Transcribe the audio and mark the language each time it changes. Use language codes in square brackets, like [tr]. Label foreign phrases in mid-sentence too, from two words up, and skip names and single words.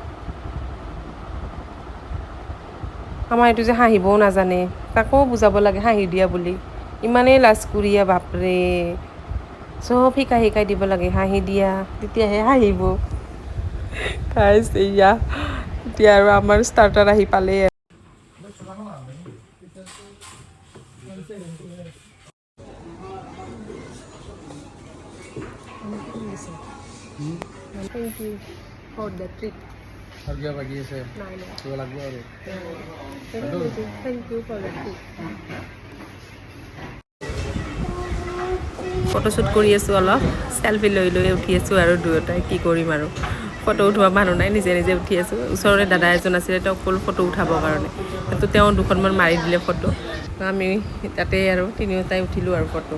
[as] আমাৰ এইটো যে হাঁহিবও নাজানে, তাকো বুজাব লাগে হাঁহি দিয়া বুলি। ইমানেই লাজকুৰীয়া বাপৰে। চব শিকাই দিব লাগে, হাঁহি দিয়া তেতিয়াহে হাঁহিব। গাইছ এতিয়া আৰু আমাৰ ষ্টাৰ্টাৰ আহি পালেই। [en] Thank you for the treat. [as] আৰু কিবা বাকী আছে কিবা লাগিব আৰু [en] Thank you for the treat. [as] ফটোশ্বুট কৰি আছোঁ, অলপ চেলফি লৈ উঠি আছোঁ আৰু দুয়োটাই কি কৰিম আৰু। ফটো উঠোৱা মানুহ নাই, নিজে নিজে উঠি আছোঁ। ওচৰৰে দাদা এজন আছিলে, তেওঁক ক'লো ফটো উঠাবৰ কাৰণে, তো তেওঁ দুখনমান মাৰি দিলে ফটো। আমি তাতে আৰু তিনিওটাই উঠিলোঁ আৰু ফটো।